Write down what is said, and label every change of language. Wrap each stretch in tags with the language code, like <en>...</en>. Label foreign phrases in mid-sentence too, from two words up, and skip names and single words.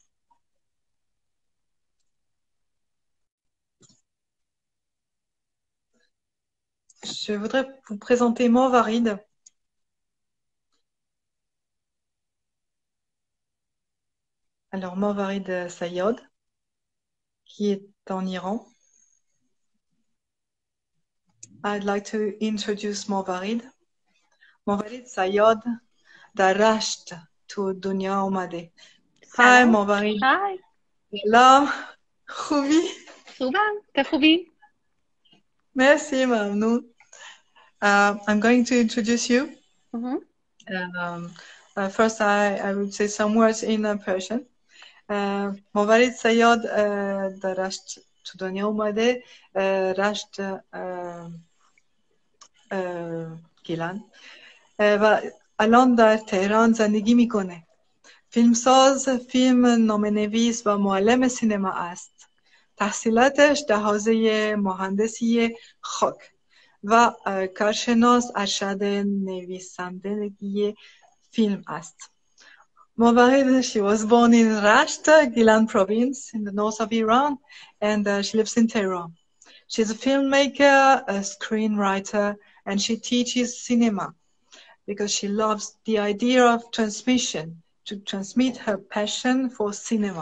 <fr>Je voudrais vous présenter Morvarid. Alors, Morvarid Sayyad, qui est en Iran.</fr> <en>I'd like to introduce Morvarid.</en> <fa>Morvarid Sayyad در رشت تو دنیا اومده.</fa> <en>Hi Morvarid. Hi.</en> <fa>سلام. خوبی؟ خوبم. تو خوبی؟ Merci, ممنون.</fa> <en>I'm going to introduce you. First, I will say some words in Persian.</en> <fa>Morvarid Sayyad در رشت تو دنیا اومده. رشت گیلان و الان در تهران زندگی میکنه. فیلمساز، فیلم نامه‌نویس و معلم سینما است. تحصیلاتش در حوزه مهندسی خاک و کارشناس ارشد نویسندگی فیلم است.</fa> <en>Morvarid, she was born in Rasht, Gilan province in the north of Iran, and she lives in Tehran. She's a filmmaker, a screenwriter, and she teaches cinema because she loves the idea of transmission, to transmit her passion for cinema.</en>